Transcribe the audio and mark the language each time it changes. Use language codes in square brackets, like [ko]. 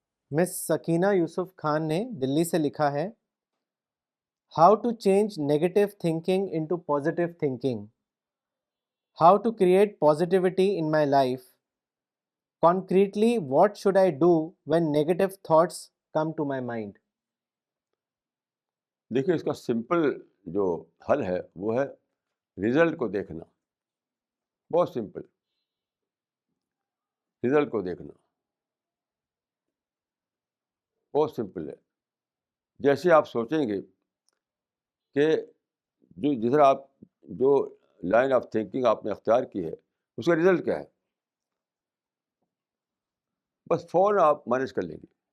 [ur] مس سکینہ یوسف خان نے دلی سے لکھا ہے [en] How to change negative thinking into positive thinking. How to create positivity in my life. Concretely, what should I do when negative thoughts come to my mind? [ur] دیکھیے اس کا simple جو حل ہے وہ ہے رزلٹ کو دیکھنا. بہت سمپل, رزلٹ کو دیکھنا بہت سمپل ہے. جیسے آپ سوچیں گے کہ جس طرح آپ جو لائن آف تھنکنگ آپ نے اختیار کی ہے اس کا رزلٹ کیا ہے, بس فوراً آپ مینیج کر لیں گے.